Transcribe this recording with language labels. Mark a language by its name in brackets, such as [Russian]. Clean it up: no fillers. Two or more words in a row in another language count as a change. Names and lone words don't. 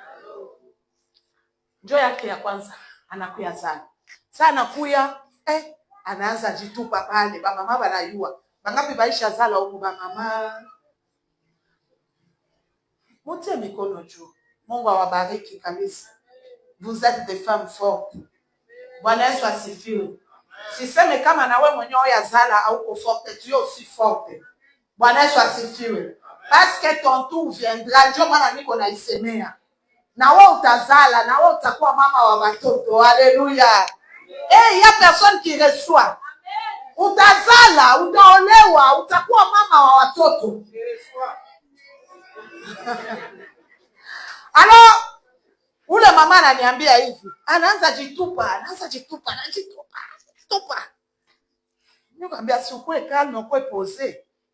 [Swahili] Njo yake ya kwanza anakuya zala. Sasa anakuya anaanza jitupa pale, mama banayua. Bangapi baisha zala huko mama? Montez mikono juu. Mungu awabariki kabisa. [French] Vous êtes des femmes fortes. [Swahili] Bwana Yesu asifiwe. Siseme kama na wewe mwenyewe ya zala au uko forte, [French] tu aussi forte. [Swahili] Bwana Yesu asifiwe. [French] Parce que ton tour viendra. [Swahili] Ndio maana niko naisemea. Na wewe utazala, na wewe utakuwa mama wa watoto. [French] Alléluia. Il y a personne qui reçoit. [Swahili] Utazala, utaolewa, utakuwa mama wa watoto. Alors, ule mama ananiambia hivi, anaanza jitupa. Nikamwambia si ukue calme, ukue posé.